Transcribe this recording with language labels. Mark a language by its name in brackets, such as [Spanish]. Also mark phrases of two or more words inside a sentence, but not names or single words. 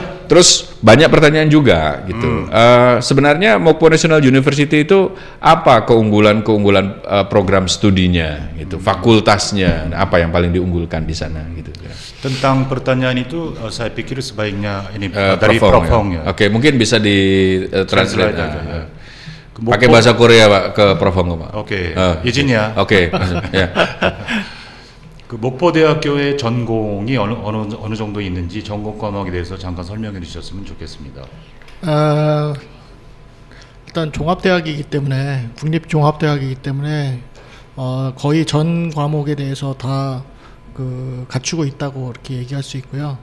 [Indonesian] Terus banyak pertanyaan juga gitu. Sebenarnya Mokpo National University itu apa keunggulan program studinya gitu, fakultasnya, apa yang paling diunggulkan di sana gitu. Tentang pertanyaan itu saya pikir sebaiknya dari Prof. Hong ya. Mungkin bisa di translate pakai bahasa Korea Pak ke Prof. Hong Pak. izin ya. ya. [Korean] 목포대학교의 전공이 어느 정도 있는지 전공 과목에 대해서 잠깐 설명해 주셨으면 좋겠습니다. 일단 종합대학이기 때문에 국립종합대학이기 때문에 거의 전 과목에 대해서 다 갖추고 있다고 이렇게 얘기할 수 있고요.